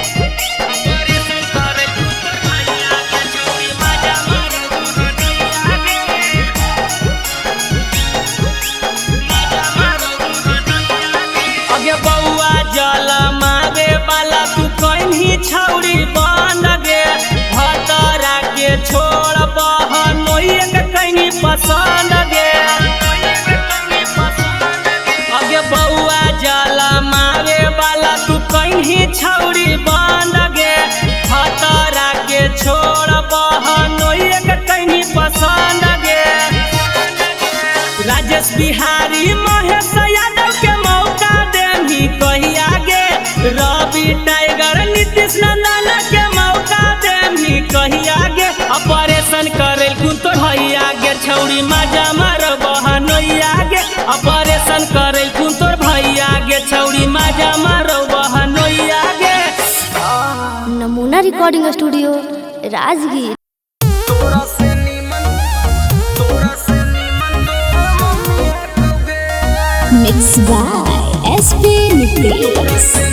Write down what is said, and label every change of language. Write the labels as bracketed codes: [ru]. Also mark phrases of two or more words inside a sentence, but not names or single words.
[mag] अगे बउआ जल मारे वाला तू कहीं छौड़ी बन गे भतरा के छोड़ बहनोइया के कहीं पसंद गे अगे बउआ जल मारे वाला तू कहीं छौड़ी बन गे भतरा के छोड़ बहनोइया के कहीं पसंद गे राजेश बिहारी महेश यादव के मौका देही कहिया गे रवि टाइगर नीतीश नंदन के मौका देही कहिया गे ऑपरेशन करेल कुन तोर भैया गे छौड़ी माजा मारो बहनोइया गे ऑपरेशन करेल कुन तोर भैया गे छौड़ी माजा मारो बहनोइया गे नमूना रिकॉर्डिंग स्टूडियो राजगीर। [en] mix by SP Nitesh.